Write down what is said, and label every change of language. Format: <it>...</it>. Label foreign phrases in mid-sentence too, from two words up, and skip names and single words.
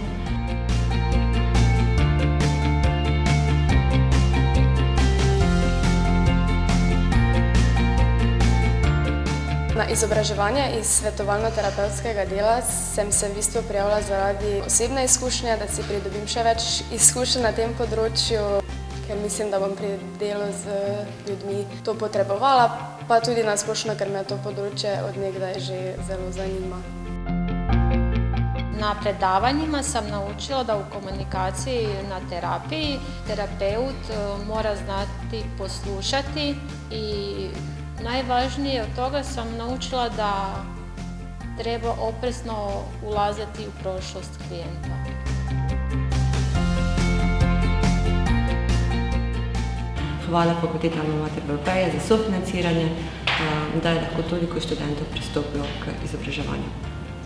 <sl>Na izobraževanje iz svetovalno-terapevtskega dela sem se v bistvu prijavila zaradi osebne izkušnje, da si pridobim še več izkušenj na tem področju, ker mislim, da bom pri delu z ljudmi to potrebovala, pa tudi na splošno, ker me to področje od nekdaj že zelo zanima.</sl> <hr>Na predavanjima sam naučila da u komunikaciji na terapiji terapeut mora znati poslušati i najvažnije od toga sam naučila da treba oprezno ulaziti u prošlost klijenta.</hr> <sl>Hvala fakulteti Alma Mater Europeja za sofinanciranje, da je lahko toliko študentov pristopilo k izobraževanju.</sl>